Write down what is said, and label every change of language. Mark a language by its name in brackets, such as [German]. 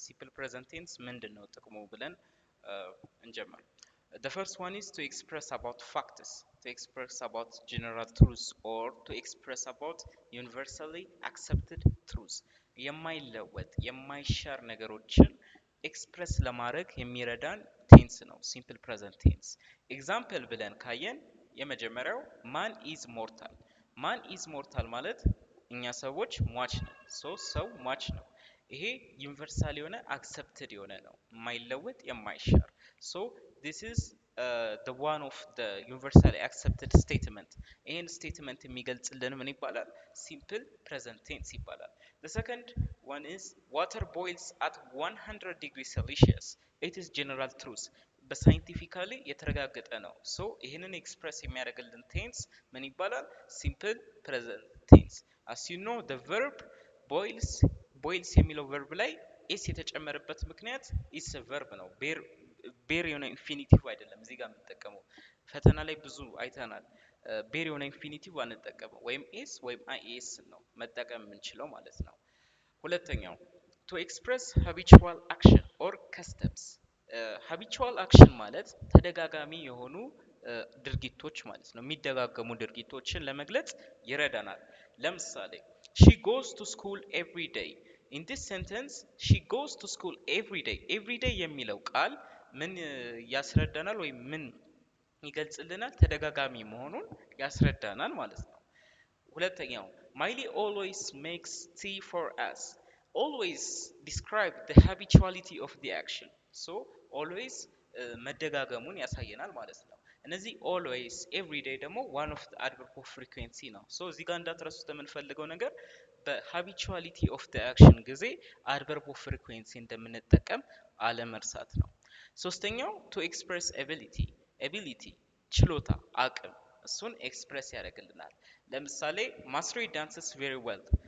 [English] Simple present tense [Amharic] ምንድነው ጥቅሙ ብለን እንጀምር። [English] The first one is to express about facts, to express about general truths or to express about universally accepted truths. [Amharic] የማይለወጥ የማይሻር ነገሮችን ኤክስፕረስ ለማድረግ የሚረዳን ቴንስ ነው ሲምፕል ፕሬዘንት ቴንስ። ኤግዛምፕል ብለን ካየን የመጀመሪያው ማን ኢዝ ሞርታል። ማን ኢዝ ሞርታል ማለት እኛ ሰዎች ሟች ነን። ሰው ሟች ነው። ይሄ ዩኒቨርሳል የሆነ አክሰፕትድ የሆነ ነው፣ የማይለወጥ የማይሻር። ሶ [English] this is the one of the universally accepted statement. [Amharic] ይሄን ስቴትመንት የሚገልጽልን ምን ይባላል? ሲምፕል ፕሬዘንት ቴንስ ይባላል። [English] the second one is water boils at 100 degrees celsius. it is general truth. [Amharic] በሳይንቲፊካሊ የተረጋገጠ ነው። ሶ ይህንን ኤክስፕረስ የሚያደርግልን ቴንስ ምን ይባላል? ሲምፕል ፕሬዘንት ቴንስ። [English] as you know the verb boils [Amharic] የሚለው ቨርብ ላይ ኤስ የተጨመረበት ምክንያት ኢስ ቨርብ ነው። ቤር የሆነ ኢንፊኒቲቭ አይደለም እዚህ ጋር የምንጠቀመው። ፈተና ላይ ብዙ አይተናል። ቤር የሆነ ኢንፊኒቲቭ አንጠቀመው፣ ወይም ኤስ ወይም አይኤስ ነው መጠቀም የምንችለው ማለት ነው። ሁለተኛው [English] to express habitual action or customs. [Amharic] habitual action ማለት ተደጋጋሚ የሆኑ ድርጊቶች ማለት ነው። የሚደጋገሙ ድርጊቶችን ለመግለጽ ይረዳናል። ለምሳሌ [English] she goes to school every day. in this sentence she goes to school every day [Amharic] የሚለው ቃል ምን ያስረዳናል ወይም ምን ይገልጽልናል? ተደጋጋሚ መሆኑን ያስረዳናል ማለት ነው። ሁለተኛው ማይሊ [English] always makes tea for us. always describe the habituality of the action. [Amharic] so always መደጋገሙን ያሳየናል ማለት ነው። እነዚህ always everyday ደግሞ [English] one of the adverb of frequency [Amharic] ነው። so እዚህ ጋር እንዳትረሱት የምንፈልገው ነገር በሃቢቹዋሊቲ ኦፍ the action ጊዜ adverb of frequency እንደምንጠቀም አለመርሳት ነው። ሶስተኛው [English] to express ability [Amharic] ችሎታ አቅም፣ እሱን ኤክስፕረስ ያደርግልናል። ለምሳሌ ማስሬ [English] dances very well.